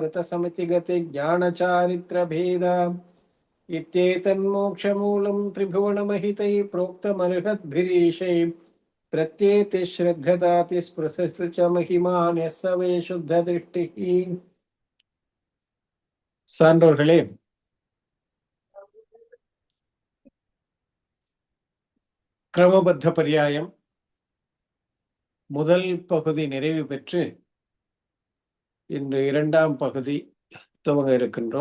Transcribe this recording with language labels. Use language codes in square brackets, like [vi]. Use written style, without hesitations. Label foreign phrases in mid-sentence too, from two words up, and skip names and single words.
[sa] व्रतसमितिगतिज्ञानचारित्रभेदा इत्येतन्मोक्षमूलं त्रिभुवनमहितैः प्रोक्तमर्हद्भिरीशैः प्रत्येति श्रद्धदाति स्पृशस्तु च महिमान् यः स वे शुद्धदृष्टिः. [ta] சான்றோர்களே, கிரமபத்த பர்யாயம் முதல் பகுதி நிறைவு பெற்று இன்று இரண்டாம் பகுதி துவங்க இருக்கின்றோம்.